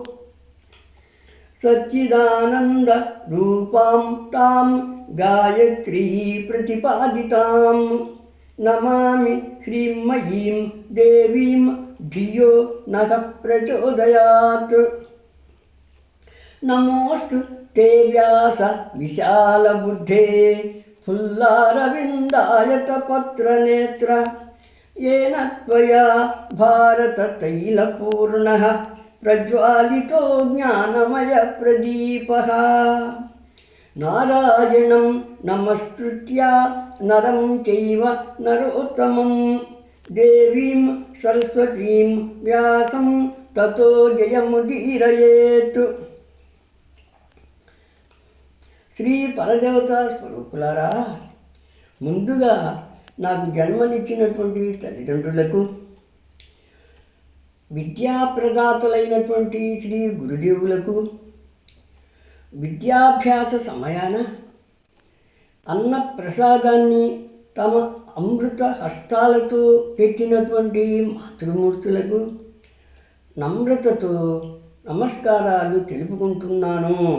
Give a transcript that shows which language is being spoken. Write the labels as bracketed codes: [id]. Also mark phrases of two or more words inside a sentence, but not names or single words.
[sa] సచ్చిదానందరూపాం తాం గాయత్రీ ప్రతిపాదితాం నమామి హ్రీంమయీం దేవీం ధియో నః ప్రచోదయాత్. నమోస్తు తే వ్యాస విశాలబుద్ధే ఫుల్లారవిందాయతపత్రనేత్ర येन त्वया भारततैलपूर्णः प्रज्वालितो ज्ञानमयप्रदीपः. नारायणं नमस्कृत्य नरं चैव नरोत्तमं देवीं सरस्वतीं व्यासं ततो जयमुदीरयेत्. [te] శ్రీ పరదేవతా స్వరూపులారా, ముందుగా నాకు జన్మనిచ్చినటువంటి తల్లిదండ్రులకు, విద్యాప్రదాతలైనటువంటి శ్రీ గురుదేవులకు, విద్యాభ్యాస సమయాన అన్న ప్రసాదాన్ని తమ అమృత హస్తాలతో పెట్టినటువంటి మాతృమూర్తులకు నమ్రతతో నమస్కారాలు తెలుపుకుంటున్నాను.